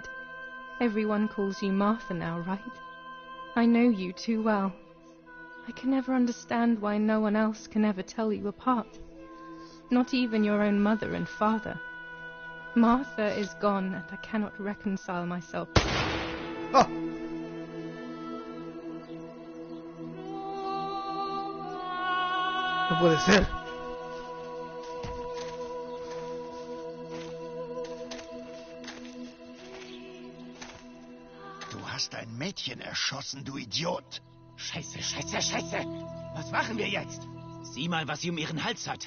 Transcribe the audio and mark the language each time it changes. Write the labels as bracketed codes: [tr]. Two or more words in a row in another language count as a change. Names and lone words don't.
[en] Everyone calls you Martha now, right? I know you too well. I can never understand why no one else can ever tell you apart. Not even your own mother and father. Martha is gone, and I cannot reconcile myself. [es] ¡Ah! No puede ser. [de] Du hast ein Mädchen erschossen, du Idiot. Scheiße, scheiße, scheiße. Was machen wir jetzt? Sieh mal, was sie um ihren Hals hat.